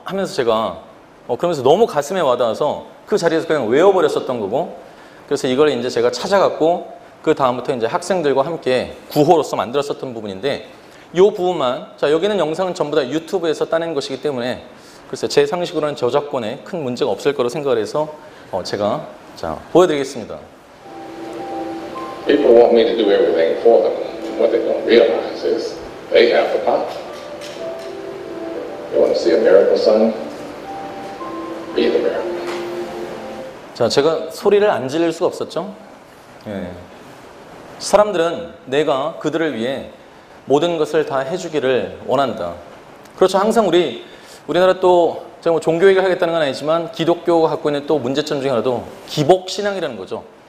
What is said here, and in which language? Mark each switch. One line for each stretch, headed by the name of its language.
Korean: 하면서 제가 그러면서 너무 가슴에 와닿아서 그 자리에서 그냥 외워버렸었던 거고 그래서 이걸 이제 제가 찾아갔고 그 다음부터 이제 학생들과 함께 구호로서 만들었었던 부분인데 이 부분만 자 여기는 영상은 전부 다 유튜브에서 따낸 것이기 때문에 글쎄 제 상식으로는 저작권에 큰 문제가 없을 거로 생각을 해서 제가 자 보여드리겠습니다.
English: People want me to do everything for them. What they don't realize is they have the power. You want to see a miracle, son? Be the miracle.
Korean: 자, 제가 소리를 안 지를 수가 없었죠. 예. 사람들은 내가 그들을 위해 모든 것을 다 해주기를 원한다. 그렇죠. 항상 우리나라 또 제가 뭐 종교 얘기를 하겠다는 건 아니지만 기독교가 갖고 있는 또 문제점 중에 하나도 기복 신앙이라는 거죠.